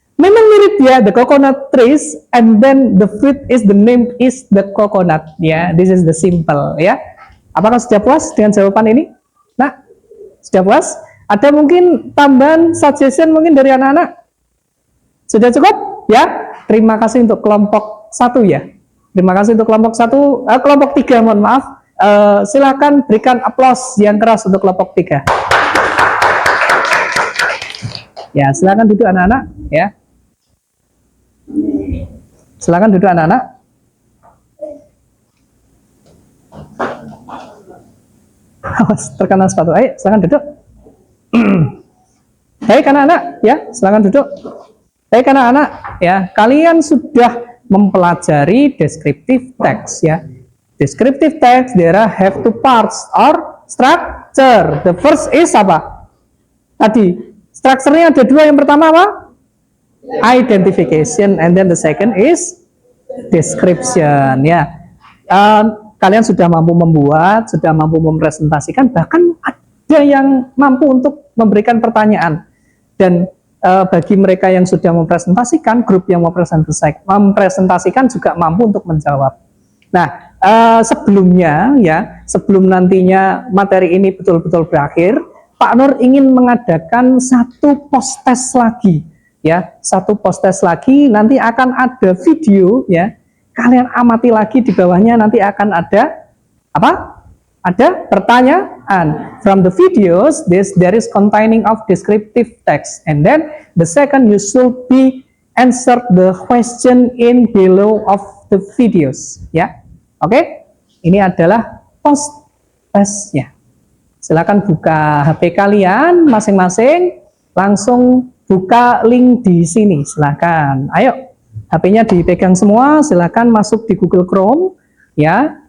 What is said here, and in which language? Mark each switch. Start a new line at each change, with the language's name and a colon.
Indonesian: Memang mirip ya,
English: the coconut trees, and then the fruit is the name is the coconut. Ya, this is the simple.
Indonesian: Ya, apakah sudah puas dengan jawaban ini? Nah, sudah puas? Ada mungkin tambahan suggestion mungkin dari anak-anak? Sudah cukup? Ya, terima kasih untuk kelompok 1 ya. Terima kasih untuk kelompok 1, kelompok 3 mohon maaf. Silakan berikan aplaus yang keras untuk kelompok 3. Ya, silakan duduk anak-anak ya. Silakan duduk anak-anak. Terkena sepatu. Ayo, silakan duduk. Baik anak-anak ya, silakan duduk. Baik anak-anak ya, kalian sudah mempelajari descriptive text ya.
English: Descriptive text there have two parts or structure. The first is
Indonesian: apa? Tadi strukturnya ada 2. Yang pertama apa?
English: Identification, and then the second is description ya.
Indonesian: Kalian sudah mampu membuat, sudah mampu mempresentasikan, bahkan ada yang mampu untuk memberikan pertanyaan. Dan bagi mereka yang sudah mempresentasikan, grup yang mempresentasikan juga mampu untuk menjawab. Nah, sebelumnya ya, sebelum nantinya materi ini betul-betul berakhir, Pak Nur ingin mengadakan satu post test lagi ya, satu post test lagi. Nanti akan ada video ya, kalian amati lagi di bawahnya, nanti akan ada apa? Ada pertanyaan.
English: From the videos, there is containing of descriptive text, and then the second you should be answer the question in below of the videos ya.
Indonesian: Oke, ini adalah post testnya. Silakan buka HP kalian masing-masing, langsung buka link di sini. Silakan. Ayo, HP-nya dipegang semua. Silakan masuk di Google Chrome, ya.